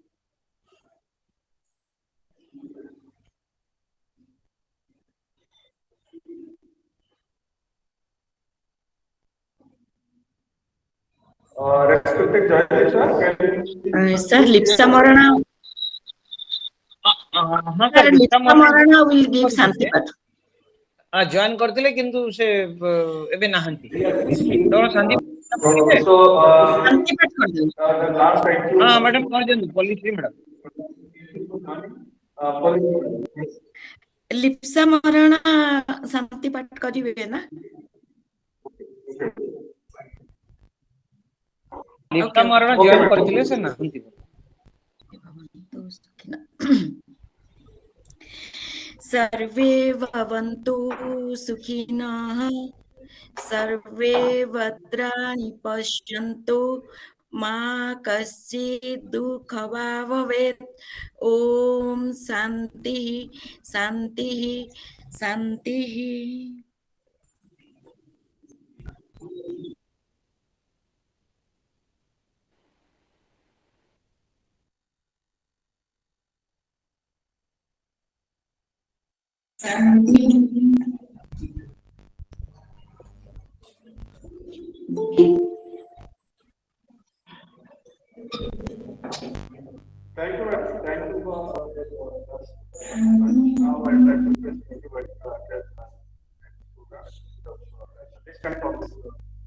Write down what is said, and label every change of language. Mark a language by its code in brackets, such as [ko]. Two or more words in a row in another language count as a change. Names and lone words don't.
[en] Respected judges, Sir, Lipsa Morana. Sir, Lipsa Morana will give Santipat. [or] ଜଏନ୍ କରିଥିଲେ କିନ୍ତୁ ସେ ଏବେ ନାହାନ୍ତି ତ so Santipat କରିଦିଅନ୍ତୁ। [en] the last item. [or] ହଁ ମ୍ୟାଡାମ କହିଦିଅନ୍ତୁ ପଲିସି ମ୍ୟାଡାମ। Lipsa Morana Santipat କରିବେ ନା? ଲିପ୍ସା ମହାରଣା ଜଏନ୍ କରିଥିଲେ ସେ ନାହାନ୍ତି। [sa] सर्वे भवन्तु सुखिनः, सर्वे भद्राणि पश्यन्तु, मा कश्चित् दुःखभाग् भवेत्। ओम शान्तिः शान्तिः शान्तिः। [en] Thank you for now I try to this kind of